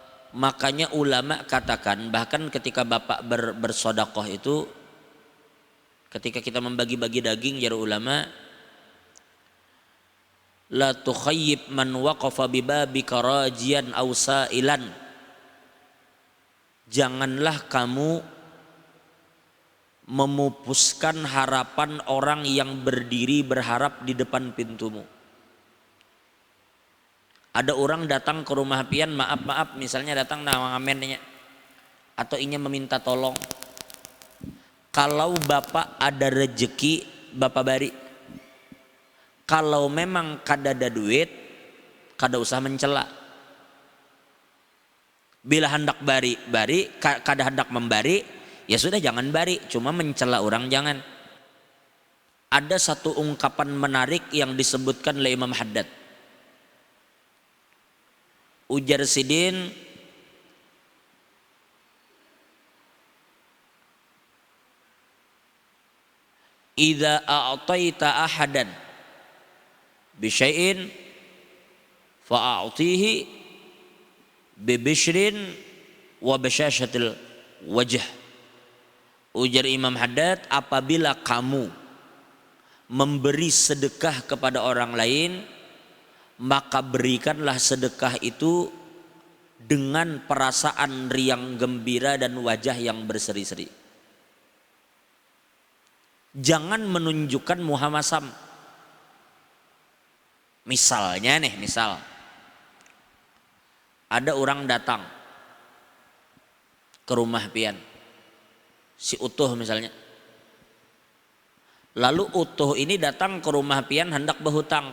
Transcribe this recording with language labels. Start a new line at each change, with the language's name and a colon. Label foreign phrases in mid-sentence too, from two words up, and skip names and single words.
Indonesian: Makanya ulama katakan, bahkan ketika bapak bersodakoh itu, ketika kita membagi-bagi daging,
Banjar: jar ulama,
Arabic: لا تخيب من وقف ببابك راجيا أو سائلا.
Indonesian: Janganlah kamu memupuskan harapan orang yang berdiri berharap di depan pintumu.
Banjar: Ada orang datang ke rumah pian, maaf misalnya datang nawangamennya atau ingin meminta tolong. Kalau bapak ada rezeki, bapak bari. Kalau memang kada ada duit, kada usah mencela. Bila hendak bari, kada hendak membari, ya sudah jangan bari, cuma mencela orang jangan.
Indonesian: Ada satu ungkapan menarik yang disebutkan oleh Imam Haddad.
Banjar: Ujar Sidin,
Arabic: إذا أعطيت أحدا بشيء فأعطه ببشر وبشاشة الوجه.
Indonesian: Ujar Imam Haddad, apabila kamu memberi sedekah kepada orang lain, maka berikanlah sedekah itu dengan perasaan riang gembira dan wajah yang berseri-seri. Jangan menunjukkan muhamasam.
Banjar: Misalnya nih, ada orang datang ke rumah pian, si Utuh misalnya. Lalu Utuh ini datang ke rumah pian hendak berhutang.